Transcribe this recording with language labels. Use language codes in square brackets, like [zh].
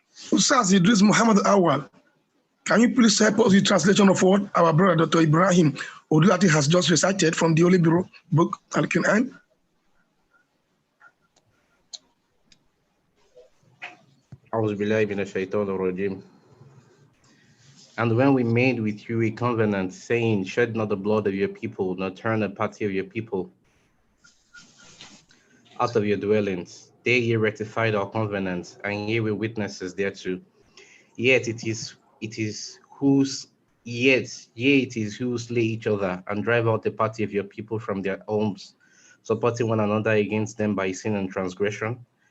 [en] Ustaz Idris Muhammad Awal, can you please help us with translation of what our brother Dr. Ibrahim Odulati has just recited from the Holy Book Al-Quran? [ar] أعوذ بالله من الشيطان الرجيم [en] And when we made with you a covenant, saying, shed not the blood of your people, nor turn the party of your people out of your dwellings, there ye rectified our covenant, and ye were witnesses thereto. Yet it is who slay each other and drive out the party of your people from their homes, supporting one another against them by sin and transgression.